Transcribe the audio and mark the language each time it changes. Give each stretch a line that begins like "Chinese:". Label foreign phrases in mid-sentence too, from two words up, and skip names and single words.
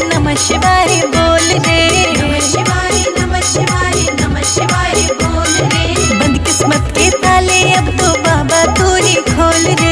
Sanskrit: नमः शिवाय
Hindi: बोल रे।
Sanskrit: नमः शिवाय नमः शिवाय नमः शिवाय
Hindi: बोल रे। बंद किस्मत के ताले अब तो बाबा तू ही खोल रे।